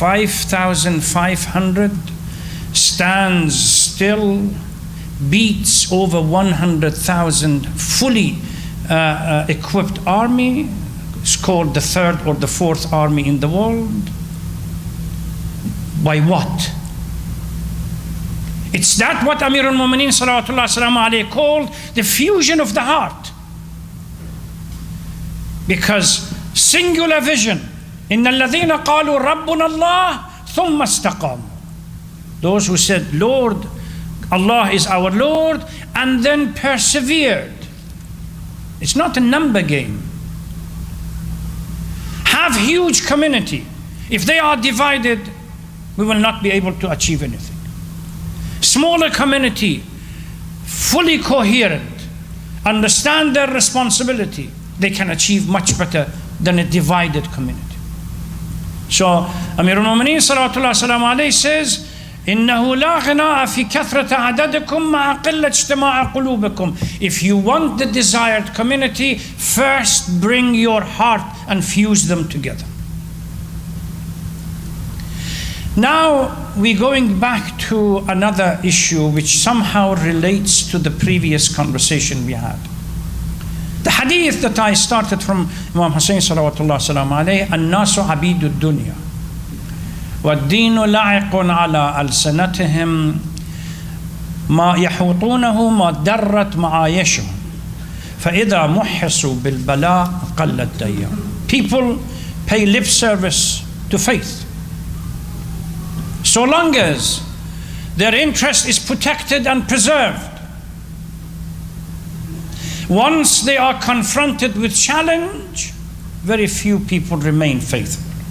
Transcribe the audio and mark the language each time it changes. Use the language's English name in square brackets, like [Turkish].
[English] 5,500 stands still, beats over 100,000 fully equipped army. It's called the third or the fourth army in the world. By what? It's that what Amir al-Mu'mineen salawatullah salamu alayhi called the fusion of the heart. Because singular vision, [Arabic] إِنَّ الَّذِينَ قَالُوا رَبُّنَا اللَّهُ ثُمَّ اسْتَقَامُوا. [English] Those who said, Lord, Allah is our Lord, and then persevered. It's not a number game. Have huge community. If they are divided, we will not be able to achieve anything. Smaller community, fully coherent, understand their responsibility, they can achieve much better than a divided community. So Amir al-Mu'mineen salawatullah salamu alayhi says, [Arabic] إِنَّهُ لَا غِنَاءَ فِي كَثْرَةَ عَدَدِكُمْ مَعَ قِلَّةِ اجْتِمَاعِ قُلُوبِكُمْ. [English] If you want the desired community, first bring your heart and fuse them together. Now we're going back to another issue which somehow relates to the previous conversation we had. The hadith that I started from Imam Hussein salawatullah salamu alayhi, [Arabic] الناس عبيد الدنيا والدين لاعق على ألسنتهم ما يحوطونه ما درت معايشهم فإذا محصوا بالبلاء قل الديان. [English] People pay lip service to faith, so long as their interest is protected and preserved. Once they are confronted with challenge, very few people remain faithful.